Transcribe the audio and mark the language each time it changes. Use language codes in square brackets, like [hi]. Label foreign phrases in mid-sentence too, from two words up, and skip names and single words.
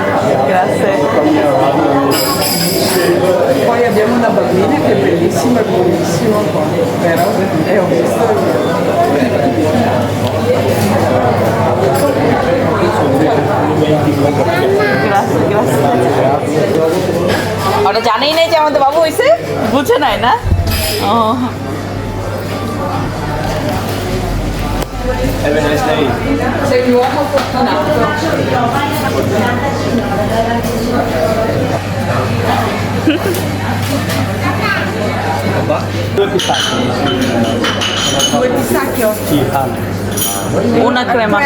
[it] Grazie. Poi abbiamo una bambina che è bellissima e buonissima, vero? E ho visto Grazie, grazie. [bn] ওরা জানেই নাই যে আমাদের বাবু হয়েছে, বুঝে নাই না? ও [en] Have a nice day. [it] sei un uomo fortunato. Due pistacchi. Due pistacchio? Sì, fanno. una crema,